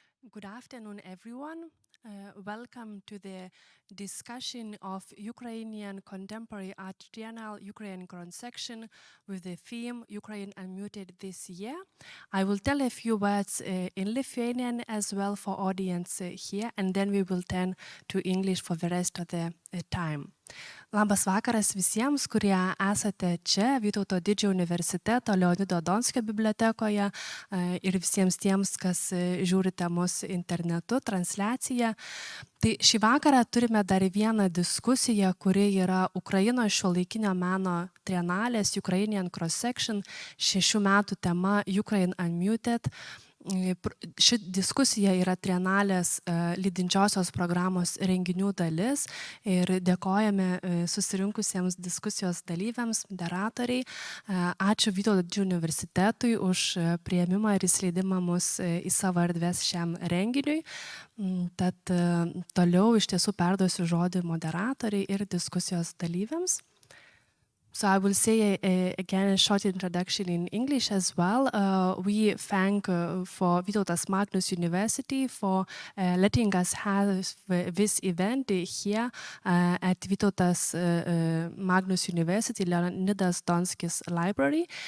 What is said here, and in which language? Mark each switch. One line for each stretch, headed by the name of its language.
English: Good afternoon, everyone. Welcome to the discussion of Ukrainian Contemporary Art Triennale Ukraine cross-section with the theme Ukraine Unmuted this year. I will tell a few words in Lithuanian as well for audience here, and then we will turn to English for the rest of the time.
Lithuanian: Labas vakaras visiems, kurie esate čia Vytauto Didžiojo universiteto Leonido Donskio bibliotekoje ir visiems tiems, kas žiūrite mus internetu, transliaciją. Tai šį vakarą turime dar vieną diskusiją, kuri yra Ukrainos šiuolaikinio meno trienalės Ukrainian Cross-Section 6 metų tema Ukraine Unmuted. Ši diskusija yra trienalės lydinčiosios programos renginių dalis ir dėkojame susirinkusiems diskusijos dalyviams, moderatoriai. Ačiū Vytauto Didžiojo universitetui už priėmimą ir įsileidimą mus į savo erdves šiam renginiui. Tad toliau iš tiesų perduosiu žodį moderatoriai ir diskusijos dalyviams.
English: So I will say again a short introduction in English as well. We thank for Vytautas Magnus University for letting us have this event here at Vytautas Magnus University, Leonidas Donskis Library.